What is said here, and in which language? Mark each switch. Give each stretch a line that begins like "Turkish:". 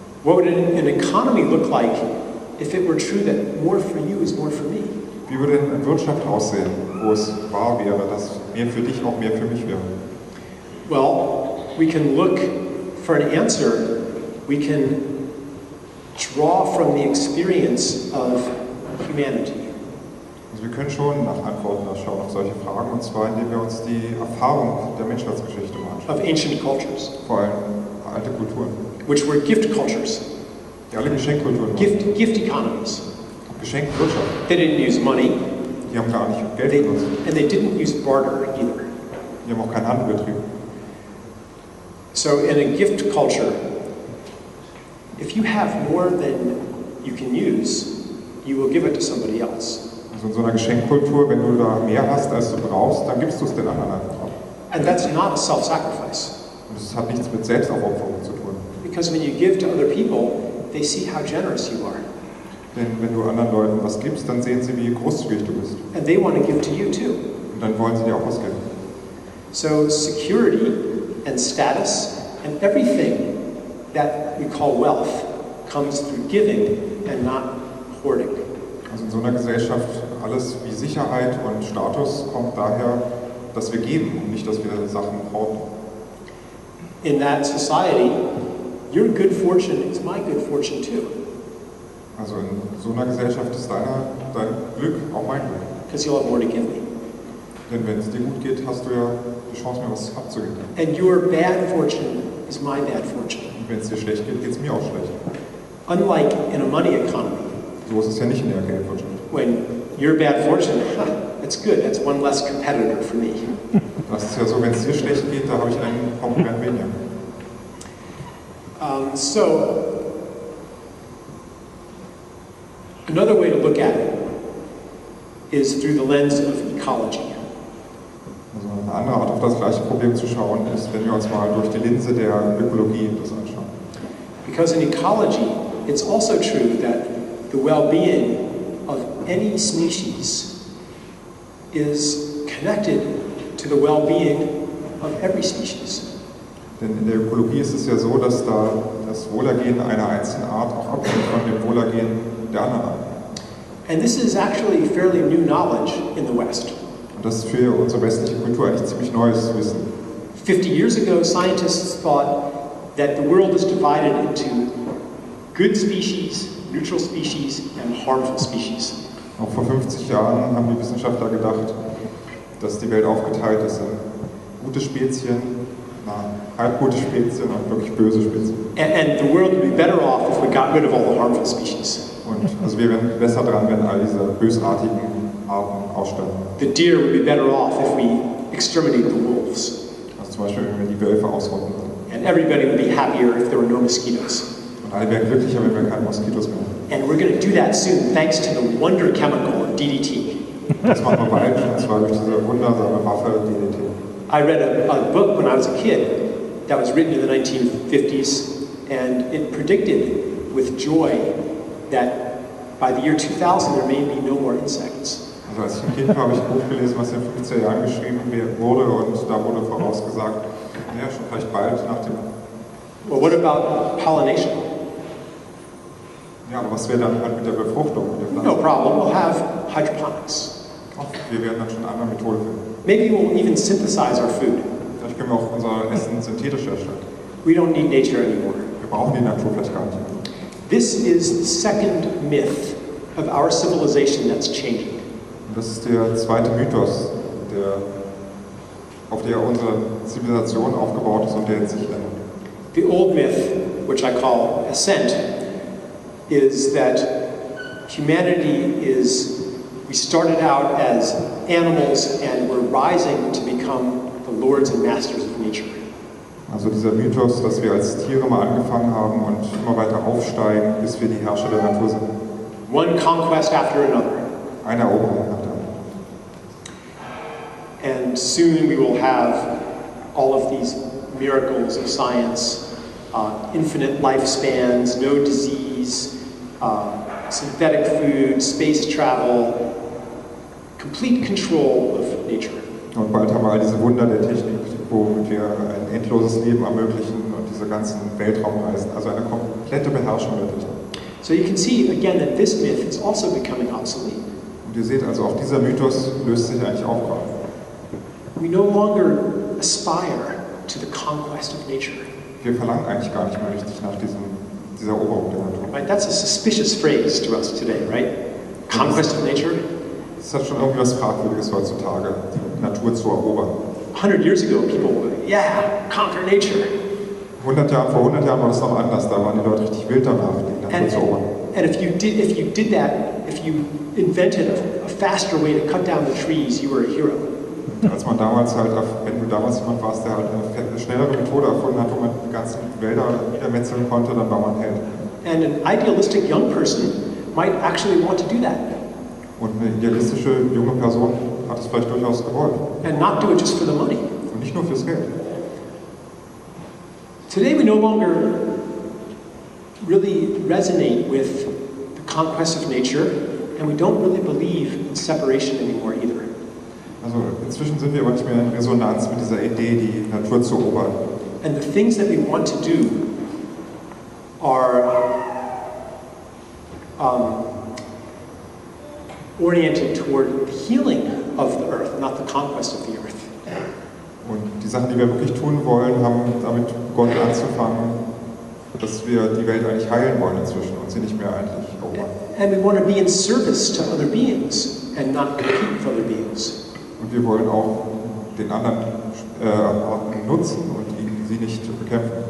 English: What would an economy look like if it were true that more for you is more for me?
German: Wie würde denn eine Wirtschaft aussehen, wo es wahr wäre, dass mehr für dich auch mehr für mich wäre?
English: Well, we can look for an answer. We can draw from the experience of humanity.
German: Also wir können schon nach Antworten schauen auf solche Fragen, und zwar indem wir uns die Erfahrung der Menschheitsgeschichte anschauen.
English: Of ancient cultures,
German: Vor allem alte Kulturen,
English: which were gift cultures,
German: die alle Geschenkkulturen waren.
English: gift economies.
German: Geschenkwirtschaft.
English: They didn't use money,
German: Die haben gar nicht Geld benutzt.
English: and they didn't use barter either.
German: Die haben auch keinen Handel betrieben.
English: So in a gift culture, if you have more than you can use, you will give it to somebody else.
German: Also in so einer Geschenkkultur, wenn du da mehr hast, als du brauchst, dann gibst du es den anderen einfach ab.
English: And that's not a self-sacrifice.
German: Und das hat nichts mit Selbstaufopferung zu tun.
English: Because when you give to other people, they see how generous you are.
German: Denn wenn du anderen Leuten was gibst, dann sehen sie, wie großzügig du bist.
English: And they want to give to you too.
German: Und dann wollen sie dir auch was geben.
English: So security and status and everything that we call wealth comes through giving and not hoarding.
German: Also in so einer Gesellschaft, alles wie Sicherheit und Status kommt daher, dass wir geben und nicht, dass wir Sachen horten.
English: In that society, your good fortune is my good fortune too.
German: Also in so einer Gesellschaft ist dein Glück auch mein Glück.
English: Because you'll have more to give me.
German: Denn wenn es dir gut geht, hast du ja die Chance, mir was abzugeben.
English: And your bad fortune is my bad fortune.
German: Und wenn es dir schlecht geht, geht es mir auch schlecht.
English: Unlike in a money economy,
German: So ist es ja nicht in der Geldwirtschaft.
English: when your bad fortune, that's good, that's one less competitor for me.
German: Das ist ja so, wenn es dir schlecht geht, da habe ich einen Konkurrent weniger.
English: So, another way to look at it is through the lens of ecology.
German: Also eine andere Art, auf das gleiche Problem zu schauen, ist, wenn wir uns mal durch die Linse der Ökologie das anschauen.
English: Because in ecology, it's also true that the well-being of any species is connected to the well-being of every species.
German: Denn in der Ökologie ist es ja so, dass da das Wohlergehen einer einzelnen Art auch abhängt von dem Wohlergehen der anderen Art.
English: And this is actually fairly new knowledge in the West.
German: Und das ist für unsere westliche Kultur eigentlich ziemlich neues Wissen.
English: 50 years ago, scientists thought that the world is divided into good species, neutral species, and harmful species.
German: Auch vor 50 Jahren haben die Wissenschaftler gedacht, dass die Welt aufgeteilt ist in gute Spezien, halbgute Spezien und wirklich böse Spezien.
English: And the world would be better off if we got rid of all the harmful species.
German: Und also wir wären besser dran, wenn all diese bösartigen Arten aussterben.
English: The deer would be better off if we exterminate the wolves.
German: Also zum Beispiel, wenn wir die Wölfe ausrotten würden.
English: And everybody would be happier if there were no mosquitoes.
German: Und alle wären glücklicher, wenn wir keine Moskitos mehr haben.
English: And we're going to do that soon thanks to the wonder chemical of DDT.
German: Das machen wir bald, und zwar durch diese wundersame Waffe DDT.
English: I read a book when I was a kid that was written in the 1950s, and it predicted with joy that by the year 2000 there may be no more insects.
German: Also als ich ein Kind war, habe ich ein Buch gelesen, was in den 50er Jahren geschrieben wurde, und da wurde vorausgesagt, naja, schon vielleicht bald nach dem...
English: Well, what about pollination?
German: Ja, aber was wäre dann halt mit der Befruchtung? Mit der
English: No
German: Pflanze?
English: problem, we'll have hydroponics.
German: Wir werden dann schon eine andere Methode finden.
English: Maybe we'll even synthesize our food.
German: Vielleicht können wir auch unser Essen synthetisch herstellen.
English: We don't need nature anymore.
German: Wir brauchen die Natur vielleicht gar nicht mehr.
English: This is the second myth of our civilization that's changing.
German: Und das ist der zweite Mythos, auf der unsere Zivilisation aufgebaut ist und der jetzt sich ändert.
English: The old myth, which I call ascent, is that humanity we started out as animals and we're rising to become the lords and masters of nature.
German: Also dieser Mythos, dass wir als Tiere mal angefangen haben und immer weiter aufsteigen, bis wir die Herrscher der Natur sind.
English: One conquest after another.
German: Eine Eroberung nach der anderen.
English: And soon we will have all of these miracles of science, infinite lifespans, no disease, synthetic food, space travel, complete control of nature.
German: Und bald haben wir all diese Wunder der Technik, womit wir ein endloses Leben ermöglichen und diese ganzen Weltraumreisen, also eine komplette Beherrschung der Technik.
English: So you can see again that this myth is also becoming obsolete.
German: Und ihr seht also, auch dieser Mythos löst sich eigentlich auf gerade.
English: We no longer aspire to the conquest of nature. Wir verlangen eigentlich gar nicht mehr richtig nach dieser Eroberung der Natur. Right? That's a suspicious phrase to us today, right? Conquest of nature.
German: Es hat schon irgendwie was Fragwürdiges heutzutage, die Natur zu erobern.
English: 100 years ago, people would, yeah, conquer nature.
German: Vor 100 Jahren war das noch anders, da waren die Leute richtig wild danach, die Natur zu erobern.
English: And if you did that, if you invented a faster way to cut down the trees, you were a hero.
German: Als man damals halt, wenn du damals jemand warst, der halt eine schnellere Methode erfunden hat, wo man die ganzen Wälder niedermetzeln konnte, dann war man ein Held.
English: And an idealistic young person might actually want to do that.
German: Und eine idealistische junge Person hat es vielleicht durchaus gewollt.
English: And not do it just for the money.
German: Und nicht nur fürs Geld.
English: Today we no longer really resonate with the conquest of nature, and we don't really believe in separation anymore either.
German: Also inzwischen sind wir aber nicht mehr in Resonanz mit dieser Idee, die Natur zu erobern.
English: And the things that we want to do are oriented toward the healing of the earth, not the conquest of the earth.
German: Und die Sachen, die wir wirklich tun wollen, haben damit begonnen anzufangen, dass wir die Welt eigentlich heilen wollen inzwischen und sie nicht mehr eigentlich erobern.
English: And we want to be in service to other beings and not compete with other beings.
German: Und wir wollen auch den anderen Arten nutzen und sie nicht bekämpfen.